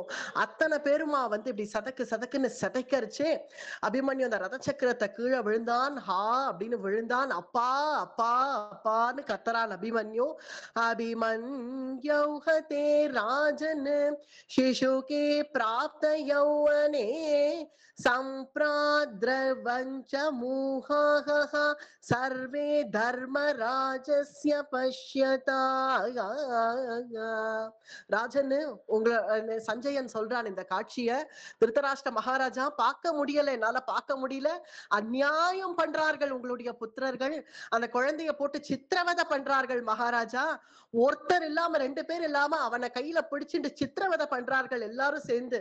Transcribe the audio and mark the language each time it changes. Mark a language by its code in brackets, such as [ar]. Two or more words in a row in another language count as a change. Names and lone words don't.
[ta] அத்தனை பேருமா வந்து இப்படி சதக்குன்னு சதைக்கரிச்சே அபிமன்யு அந்த ரத சக்கரத்தை கீழே விழுந்தான். ஹா அப்படின்னு விழுந்தான். அப்பா அப்பா அப்பான்னு கத்தரான் அபிமன்யு. [sa] अभिमन्यौहते राजन् शिशुके प्राप्त यौवने सम्प्राद्रवञ्च मूहाः सर्वे धर्मराजस्य पश्यता. [ta] ராஜன் உங்களை சஞ்சயன் சொல்றான் இந்த காட்சிய. திருதராஷ்டிர மகாராஜா பார்க்க முடியல, என்னால பார்க்க முடியல, அநியாயம் பண்றார்கள் உங்களுடைய புத்திரர்கள், அந்த குழந்தைய போட்டு சித்திரவதை பண்றார்கள் மகாராஜா. ஒருத்தர் இல்லாம 2 பேர் இல்லாம அவனை கையில பிடிச்சிட்டு சித்திரவதை பண்றார்கள் எல்லாரும் சேர்ந்து.